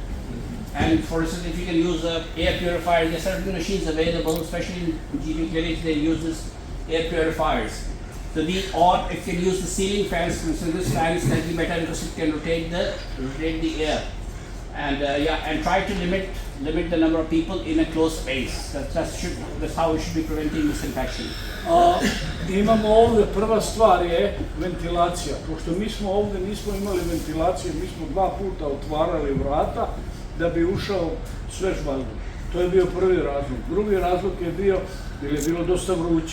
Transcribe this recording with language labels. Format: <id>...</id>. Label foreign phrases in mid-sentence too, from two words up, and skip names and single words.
<en>And for instance, if you can use a air purifier, there are certain machines available, especially in GP clinics, they use this air purifiers. So or if you can use the ceiling fans, for instance, this fan is slightly better because it can rotate the air. And and try to limit the number of people in a closed space. That's how we should be preventing this infection.</en> <bs>Imamo ovdje, prva stvar je ventilacija. Pošto mi smo ovdje nismo imali ventilaciju, mi smo 2 puta otvarali vrata da bi ušao svež vazduh. To je bio prvi razlog. Drugi razlog je bio jer je bilo dosta vruće.</bs>